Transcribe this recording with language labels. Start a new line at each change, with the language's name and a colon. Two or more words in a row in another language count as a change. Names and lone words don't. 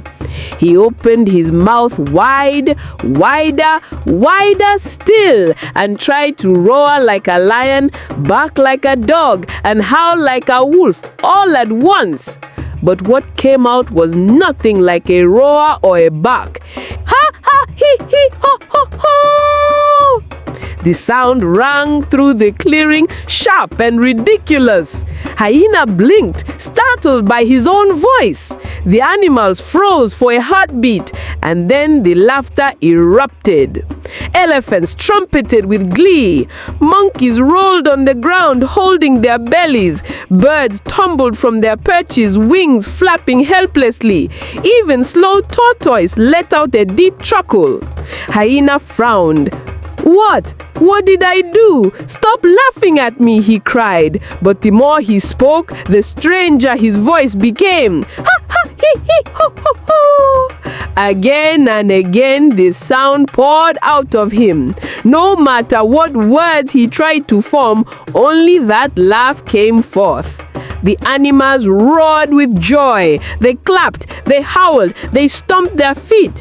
English: He opened his mouth wide, wider, wider still, and tried to roar like a lion, bark like a dog, and howl like a wolf all at once. But what came out was nothing like a roar or a bark. "Ha ha he he ho ho ho!" The sound rang through the clearing, sharp and ridiculous. Hyena blinked, startled by his own voice. The animals froze for a heartbeat, and then the laughter erupted. Elephants trumpeted with glee. Monkeys rolled on the ground, holding their bellies. Birds tumbled from their perches, wings flapping helplessly. Even slow Tortoise let out a deep chuckle. Hyena frowned. "What? What did I do? Stop laughing at me," he cried. But the more he spoke, the stranger his voice became. "Ha ha hee hee ho ho ho!" Again and again the sound poured out of him. No matter what words he tried to form, only that laugh came forth. The animals roared with joy. They clapped, they howled, they stomped their feet.